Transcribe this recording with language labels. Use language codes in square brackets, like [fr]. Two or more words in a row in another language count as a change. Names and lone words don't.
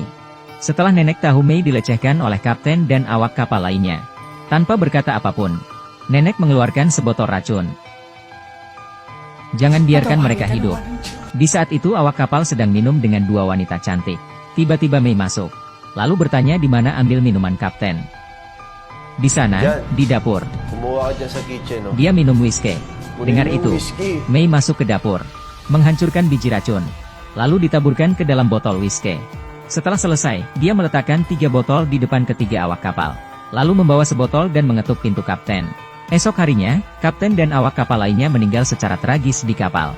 [id] Setelah Nenek tahu Mei dilecehkan oleh kapten dan awak kapal lainnya, tanpa berkata apapun, Nenek mengeluarkan sebotol racun. Jangan biarkan mereka hidup. Di saat itu awak kapal sedang minum dengan dua wanita cantik. Tiba-tiba Mei masuk, lalu bertanya di mana ambil minuman kapten. Di sana, di dapur. [tl] Kumuha ka dyan sa kitchen, no? [id] Dia minum whisky. Dengar [tl] Kunin mo [id] itu, [tl] yung whiskey. [id] Mei masuk ke dapur, menghancurkan biji racun, lalu ditaburkan ke dalam botol whisky. Setelah selesai, dia meletakkan 3 botol di depan ketiga awak kapal, lalu membawa sebotol dan mengetuk pintu kapten. Esok harinya, kapten dan awak kapal lainnya meninggal secara tragis di kapal.